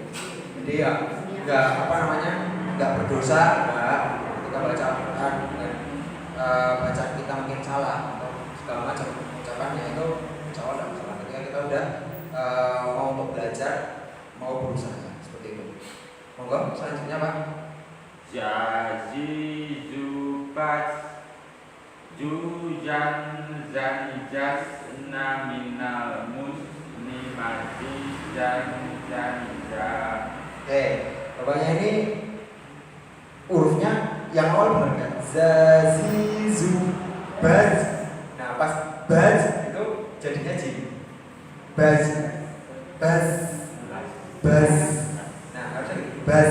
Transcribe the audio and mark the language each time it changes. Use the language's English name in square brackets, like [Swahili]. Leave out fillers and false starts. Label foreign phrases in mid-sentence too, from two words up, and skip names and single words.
[Indonesian] Jadi ya nggak apa namanya nggak berdosa, nggak kita baca Al-Quran dan bacaan kita mungkin salah atau segala macam ucapannya itu [Arabic] إن شاء الله [Indonesian] tidak masalah. Ketika kita udah mau untuk belajar, mau berusaha seperti itu. Monggo selanjutnya Pak. Jazizu bas jujan zanijas naminal musni mazizan zaniza. Oke, bapaknya ini hurufnya yang awal benar kan? Zazizu baz. Nah pas baz itu jadinya jim. Baz. Nah harusnya gitu. Baz.